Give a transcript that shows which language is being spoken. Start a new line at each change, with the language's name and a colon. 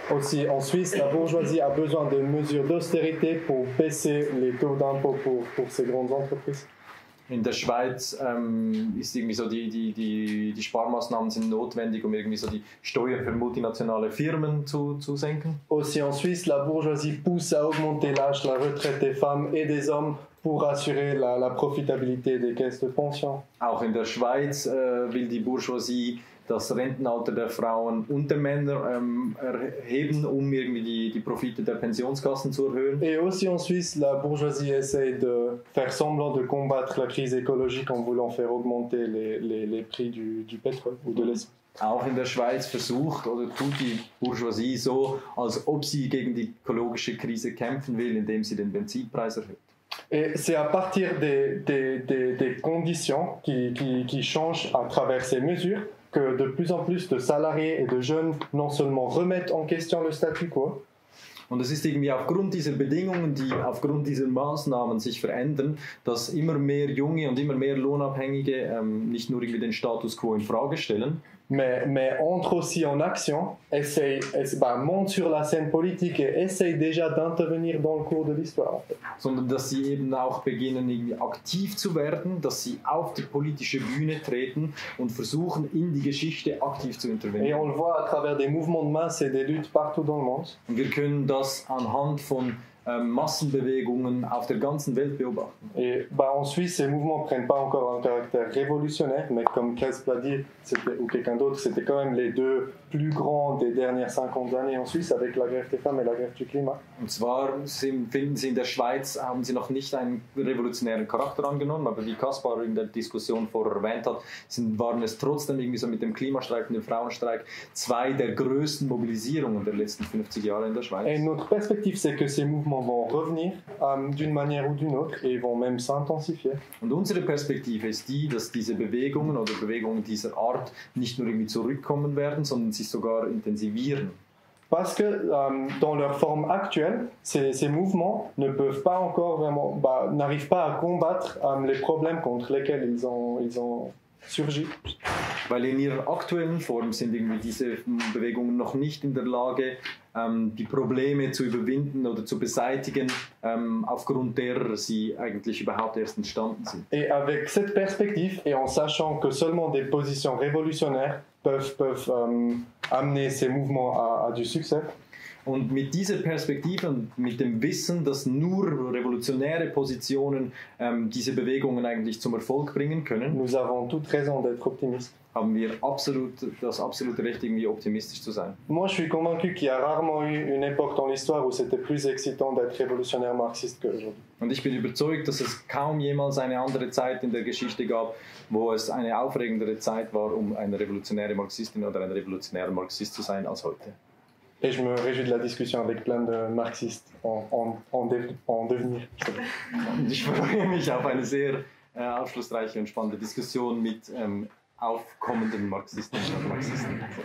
French: Aussi en Suisse, la bourgeoisie a besoin de mesures d'austérité pour baisser les taux d'impôt pour ces grandes entreprises.
German: In der Schweiz ist irgendwie so die Sparmaßnahmen sind notwendig, um irgendwie so die Steuern für multinationale Firmen zu senken.
French: Aussi en Suisse, la bourgeoisie pousse à augmenter l'âge de la retraite des femmes et des hommes pour assurer la profitabilité des caisses de pension.
German: Auch in der Schweiz will die Bourgeoisie das Rentenalter der Frauen und der Männer erheben, um irgendwie die Profite der Pensionskassen zu erhöhen.
French: Et aussi en Suisse, la bourgeoisie essaie de faire semblant de combattre la crise écologique en voulant faire augmenter les prix du pétrole ou de l'essence.
German: Auch in der Schweiz versucht oder tut die Bourgeoisie so, als ob sie gegen die ökologische Krise kämpfen will, indem sie den Benzinpreis erhöht.
French: Et c'est à partir des conditions qui changent à travers ces mesures que de plus en plus de salariés et de jeunes non seulement remettent en question le statu quo,
German: und es ist irgendwie aufgrund dieser Bedingungen, die aufgrund dieser Maßnahmen sich verändern, dass immer mehr Junge und immer mehr Lohnabhängige nicht nur irgendwie den Status quo in Frage stellen,
French: mais entre aussi en action, monte sur la scène politique et essaye déjà d'intervenir dans le cours de l'histoire. En fait.
German: Sondern dass sie eben auch beginnen, irgendwie aktiv zu werden, dass sie auf die politische Bühne treten und versuchen, in die Geschichte aktiv zu
French: Et
German: intervenieren.
French: on le voit à travers des mouvements de masse et des luttes partout dans le monde.
German: Und wir können das anhand von Massenbewegungen auf der ganzen Welt beobachten.
French: Et en Suisse, ces mouvements ne prennent pas encore un caractère révolutionnaire, mais comme Cresp l'a dit, ou quelqu'un d'autre, c'était quand même les deux plus grands des dernières 50 années en Suisse, avec la grève des femmes et la grève du climat.
German: Und zwar finden sie in der Schweiz, haben sie noch nicht einen revolutionären Charakter angenommen, aber wie Kaspar in der Diskussion vorher erwähnt hat, waren es trotzdem irgendwie so mit dem Klimastreik und dem Frauenstreik zwei der größten Mobilisierungen der letzten 50 Jahre in der Schweiz.
French: Et notre perspective, c'est que ces mouvements vont revenir d'une manière ou d'une autre et vont même s'intensifier.
German: Und unsere Perspektive ist die, dass diese Bewegungen oder Bewegungen dieser Art nicht nur irgendwie zurückkommen werden, sondern sich sogar intensivieren.
French: Parce que dans leur forme actuelle, ces mouvements ne peuvent pas encore vraiment, n'arrivent pas à combattre les problèmes contre lesquels ils ont surgi.
German: Weil in ihrer aktuellen Form sind irgendwie diese Bewegungen noch nicht in der Lage, die Probleme zu überwinden oder zu beseitigen, aufgrund derer sie eigentlich überhaupt erst entstanden sind.
French: Et avec cette perspective, et en sachant que seulement des positions révolutionnaires peuvent amener ces mouvements à du succès,
German: Und mit dieser Perspektive und mit dem Wissen, dass nur revolutionäre Positionen diese Bewegungen eigentlich zum Erfolg bringen können,
French: nous avons toute raison d'être optimistes.
German: haben wir das absolute Recht, irgendwie optimistisch zu sein.
French: Moi, je suis convaincu qu'il y a rarement eu une époque dans l'histoire où c'était plus excitant d'être révolutionnaire marxiste qu'aujourd'hui.
German: Und ich bin überzeugt, dass es kaum jemals eine andere Zeit in der Geschichte gab, wo es eine aufregendere Zeit war, um eine revolutionäre Marxistin oder ein revolutionärer Marxist zu sein, als heute.
French: Et je me réjouis de la discussion avec plein de marxistes en devenir.
German: Und ich freue mich auf eine sehr aufschlussreiche und spannende Diskussion mit aufkommenden Marxistinnen und Marxisten.